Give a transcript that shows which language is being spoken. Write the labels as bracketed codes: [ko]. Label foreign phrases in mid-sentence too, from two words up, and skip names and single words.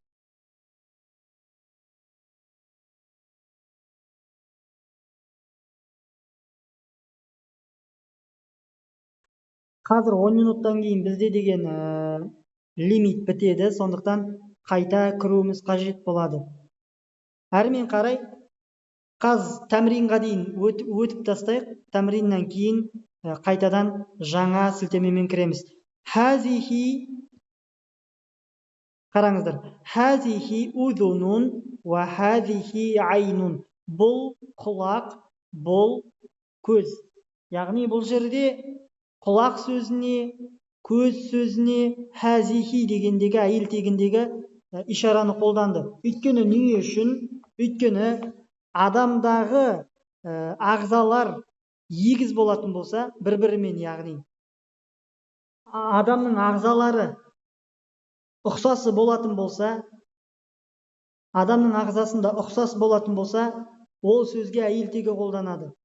[kk] Қазір 10 минуттан кейін бізде деген лимит бітеді, сондықтан қайта кіруіміз қажет болады. Әрмен қарай, қазір тәмринға дейін өтіп тастайық. Тәмриннен кейін қайтадан жаңа сілтемемен кіреміз. Хазихи, қараңыздар. [ar] هذه أذن وهذه عين. [kk] Бұл құлақ, бұл көз. Яғни бұл жерде құлақ сөзіне, көз сөзіне хазихи дегендегі әйел тегіндегі ишараны қолданды. Өйткені не үшін? Өйткені адамдағы ағзалар егіз болатын болса, бір-бірімен, яғни адамның ағзалары ұқсасы болатын болса, адамның ағзасында ұқсас болатын болса, ол сөзге әйел тегі қолданады.